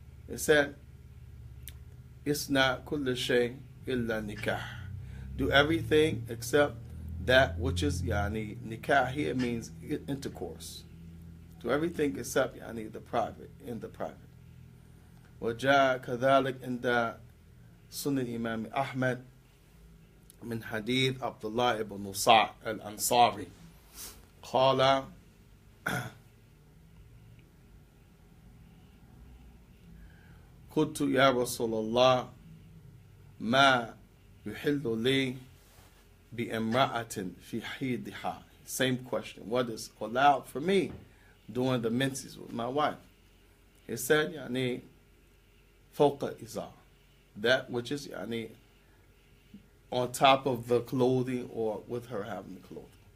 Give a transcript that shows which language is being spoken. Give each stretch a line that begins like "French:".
English: He said,
Arabic: Isna kulla shay illa nikah.
English: Do everything except that which is nikah here means intercourse. Do everything except the private, in the private.
Arabic: وجاء كذلك عند سنن الإمام أحمد من حديث عبد الله بن نصار الأنصاري قال قلت يا رسول الله ما يحل لي بامرأة في حيضها.
English: Same question. What is allowed for me doing the menses with my wife? He said, fawqa izar, that which is on top of the clothing or with her having the clothing.